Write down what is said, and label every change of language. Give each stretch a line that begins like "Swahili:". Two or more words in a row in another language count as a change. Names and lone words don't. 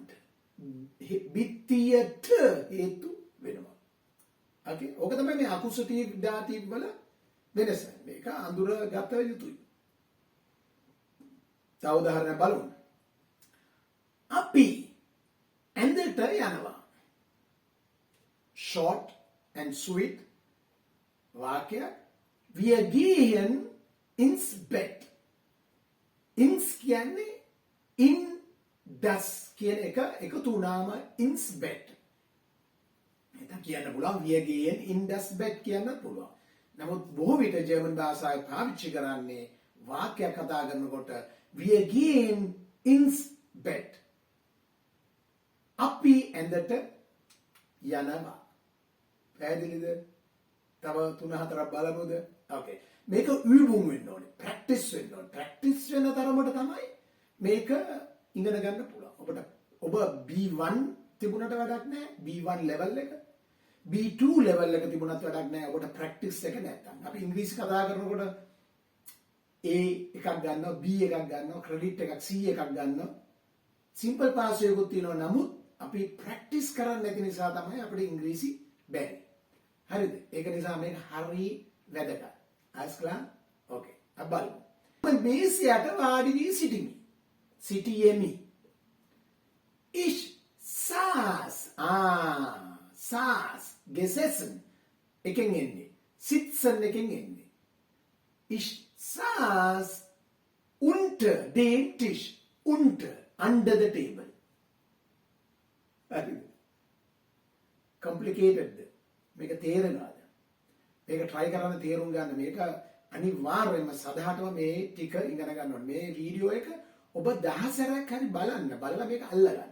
Sinhala: බිත්තියට හේතු වෙනවා. Okay? ඕක තමයි මේ
German: Akkusativ Dativ
Sinhala: වල වෙනස. මේක අඳුරගත යුතුයි. තව උදාහරණයක් බලමු. අපි ඇඳට යනවා.
English: Short and sweet වාක්‍ය.
German: Wir gehen ins Bett.
Sinhala: Ins කියන්නේ
German: in das
Sinhala: කියන එක එකතු වුණාම
German: ins Bett.
Sinhala: එතන කියන්න පුළුවන්
German: wir gehen in das Bett
Sinhala: කියන්න පුළුවන්. නමුත් බොහෝ විට ජර්මන් භාෂාවේ පාවිච්චි කරන්නේ වාක්‍යයක් කතා කරනකොට
German: wir gehen ins Bett.
Sinhala: අපි ඇඳට යනවා. පැහැදිලිද? තව 3-4ක් බලමුද? ඕකේ. මේක übung වෙන්න ඕනේ. ප්‍රැක්ටිස් වෙන්න ඕනේ. ප්‍රැක්ටිස් වෙන තරමට තමයි මේක ඉගෙන ගන්න පුළුවන්. ඔබ B1 තිබුණට වැඩක් නැහැ. B1 level එක. B2 level එක තිබුණත් වැඩක් නැහැ. ඔබට ප්‍රැක්ටිස් එක නැත්තම්. අපි ඉංග්‍රීසි කතා කරනකොට A එකක් ගන්නවා, B එකක් ගන්නවා, ක්‍රෙඩිට් එකක් C එකක් ගන්නවා.
English: simple pass
Sinhala: එකකුත් තියෙනවා. නමුත් අපි ප්‍රැක්ටිස් කරන්නේ නැති නිසා තමයි අපිට ඉංග්‍රීසි බැරි. හරිද? ඒක නිසා මේක හරි වැදගත්.
German: Alles klar?
Sinhala: Okay. අපි බලමු. මම මේසයට වාඩි වී සිටිමි. සිටියෙමි.
German: Ich saß. Saß. Gesessen.
Sinhala: එකෙන් එන්නේ. Sitzen එකෙන් එන්නේ.
German: Ich saß unter dem Tisch. Unter.
English: Under the table.
Sinhala: හරිද? Complicated. මේක තේරෙනවද? මේක try කරන්න තේරුම් ගන්න. මේක අනිවාර්යයෙන්ම සදාටම මේ ටික ඉගෙන ගන්න ඕනේ. මේ වීඩියෝ එක ඔබ 10 සැරයක් හරි බලන්න. බලලා මේක අල්ලගන්න.